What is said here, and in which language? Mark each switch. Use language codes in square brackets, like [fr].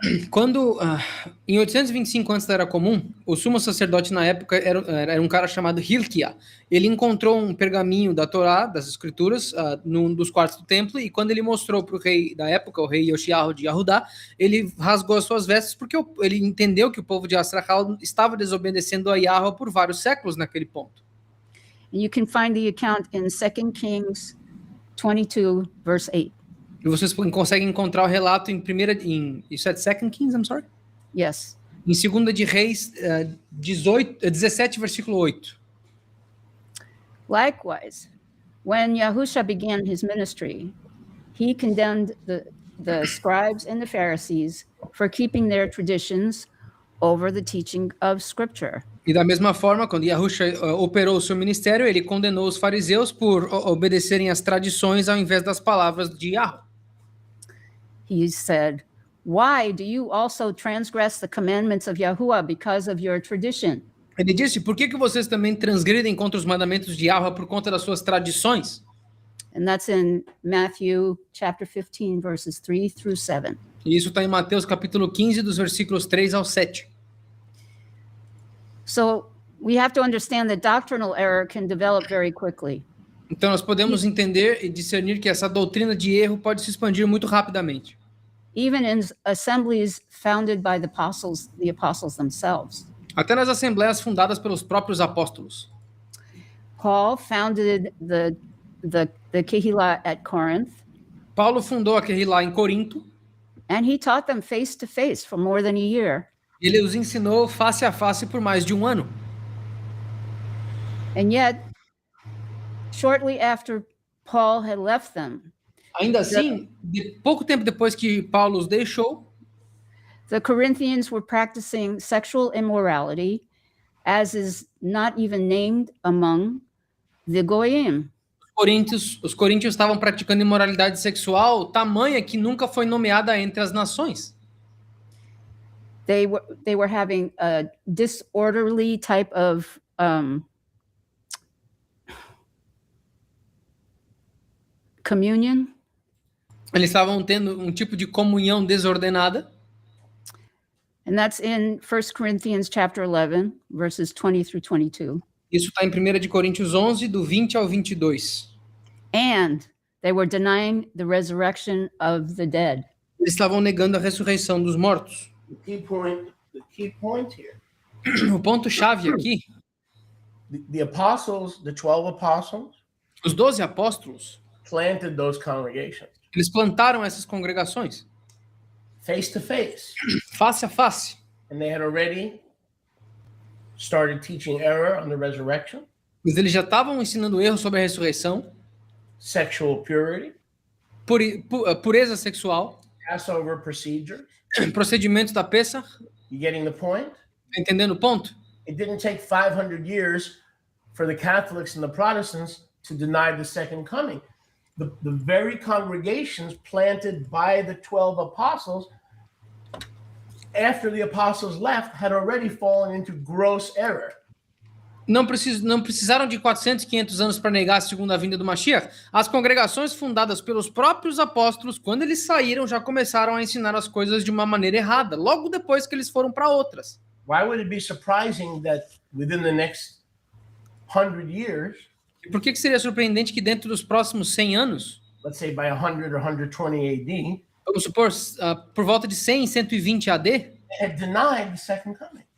[pt] Quando, em 825 antes da Era Comum, o sumo sacerdote na época era um cara chamado Hilkiah. Ele encontrou um pergaminho da Torá, das Escrituras, num dos quartos do templo, e quando ele mostrou para o rei da época, o rei Yoshiyahu de Yahudá, ele rasgou as suas vestes porque ele entendeu que o povo de Astrachal estava desobedecendo a Yahweh por vários séculos naquele ponto. [en] And you can find the account in 2 Kings 22, verse 8. [pt] E vocês conseguem encontrar o relato isso é [en] 2 Kings, I'm sorry? Yes. [pt] Em 2 de Reis 17, versículo 8. [en] Likewise, when Yahusha began his ministry, he condemned the scribes and the Pharisees for keeping their traditions over the teaching of Scripture. [pt] E da mesma forma, quando Yahusha operou o seu ministério, ele condenou os fariseus por obedecerem às tradições ao invés das palavras de Yahweh. [en] He said, "Why do you also transgress the commandments of Yahuwah because of your tradition?" [pt] Ele disse, por que vocês também transgridem contra os mandamentos de Yahweh por conta das suas tradições? [en] And that's in Matthew chapter 15, verses 3 through 7. [pt] E isso está em Mateus capítulo 15, dos versículos 3 ao 7. [en] So we have to understand that doctrinal error can develop very quickly. [pt] Então nós podemos entender e discernir que essa doutrina de erro pode se expandir muito rapidamente. [en] Even in assemblies founded by the apostles themselves. [pt] Até nas assembleias fundadas pelos próprios apóstolos. [en] Paul founded the Kehillah at Corinth. [pt] Paulo fundou a Kehillah em Corinto. [en] And he taught them face to face for more than a year. [pt] Ele os ensinou face a face por mais de um ano. [en] And yet, shortly after Paul had left them, [pt] Ainda assim, pouco tempo depois que Paulo os deixou, [en] the Corinthians were practicing sexual immorality, as is not even named among the Goyim. [pt] Os coríntios estavam praticando imoralidade sexual tamanha que nunca foi nomeada entre as nações. [en] They were having a disorderly type of communion. [pt] Eles estavam tendo um tipo de comunhão desordenada. [en] And that's in 1 Corinthians chapter 11, verses 20 through 22. [pt] Isso está em 1 de Coríntios 11, do 20 ao 22. [en] And they were denying the resurrection of the dead. [pt] Eles estavam negando a ressurreição dos mortos. [en] The key point here. [pt] O ponto-chave aqui, [en] The apostles, the 12 apostles, [pt] os 12 apóstolos, [en] planted those congregations [pt] eles plantaram essas congregações, [en] face to face. [pt] face a face. [en] And they had already started teaching error on the resurrection, [pt] Mas eles já estavam ensinando erros sobre a ressurreição, [en] sexual purity, [pt] pureza sexual, [en] Passover procedures. [pt] procedimentos da Pessah. [en] You getting the point? [pt] Tá entendendo o ponto? [en] It didn't take 500 years for the Catholics and the Protestants to deny the second coming. The very congregations planted by the 12 apostles, after the apostles left, had already fallen into gross error. [pt] Não precisaram de 400, 500 anos para negar a segunda vinda do Mashiach. As congregações fundadas pelos próprios apóstolos, quando eles saíram, já começaram a ensinar as coisas de uma maneira errada, logo depois que eles foram para outras. [en] Why would it be surprising that within the next 100 years, [pt] E por que seria surpreendente que dentro dos próximos 100 anos, [en] let's say by 100 or 120 AD, [pt] vamos supor, por volta de 100, 120 AD, [en] they had denied the second coming?